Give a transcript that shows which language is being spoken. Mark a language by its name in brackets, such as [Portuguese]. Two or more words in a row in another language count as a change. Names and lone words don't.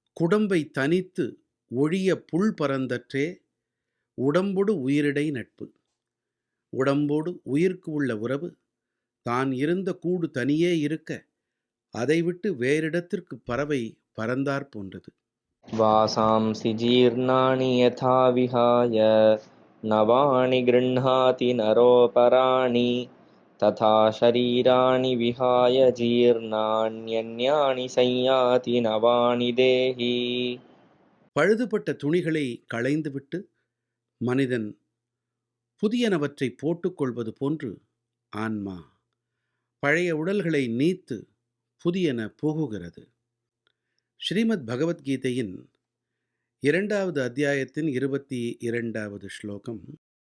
[Tamil] குடம்பை தனித்து ஒழிய புல் பரந்தற்றே உடம்பொடு உயிரிடை நட்பு. உடம்போடு உயிர்க்கு உள்ள உறவு தான் இருந்த கூடு தனியே இருக்க அதை விட்டு வேறிடத்திற்கு பறவை பறந்தாற் போன்றது. [Sanskrit] वासांसि जीर्णानि यथा विहाय नवानि गृह्णाति नरोपराणि तथा शरीराणि विहाय जीर्णान्यन्यानि संयाति नवानि देहि. [Tamil] பழுதுபட்ட துணிகளை களைந்துவிட்டு மனிதன் புதியனவற்றை போட்டுக்கொள்வது போன்று ஆன்மா பழைய உடல்களை நீத்து புதியன புகுகிறது. ஸ்ரீமத் பகவத்கீதையின் 2வது அத்தியாயத்தின் 22வது ஸ்லோகம்.